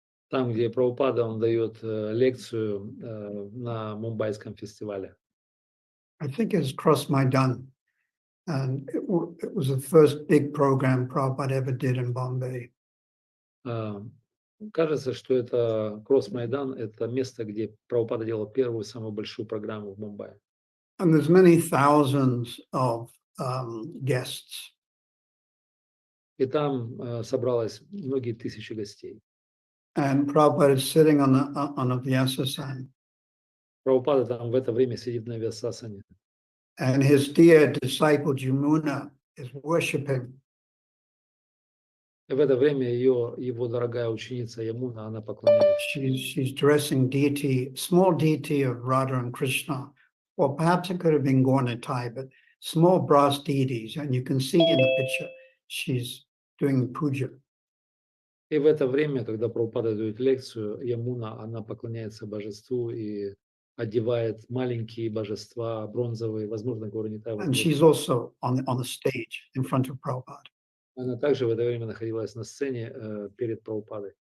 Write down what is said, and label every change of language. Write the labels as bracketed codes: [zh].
[ru] Там, где Прабхупада, он дает лекцию на Мумбайском фестивале. [en] I think it's Cross Maidan. And it was the first big program Prabhupada ever did in Bombay. [ru] Кажется, что это Кросс-Майдан, это место, где Прабхупада делал первую, самую большую программу в Мумбаи. [en] And there's many thousands of guests. [ru] И там собралось многие тысячи гостей. [en] And Prabhupada is sitting on a Vyasasana. [ru] Прабхупада там в это время сидит на Вьясасане. [en] And his dear disciple Jamuna is worshiping. [ru] И в это время его дорогая ученица Ямуна, она поклоняется. [en] She's dressing deity, small deity of Radha and Krishna, or perhaps it could have been Gauratai, but small brass deities, and you can see in the picture she's doing puja. [ru] И в это время, когда Прабхупада дает лекцию, Ямуна, она поклоняется божеству и одевает маленькие божества, бронзовые, возможно, Гауранитая. [en] And she's also on the stage in front of Prabhupada. [ru] Она также в это время находилась на сцене перед Прабхупадой.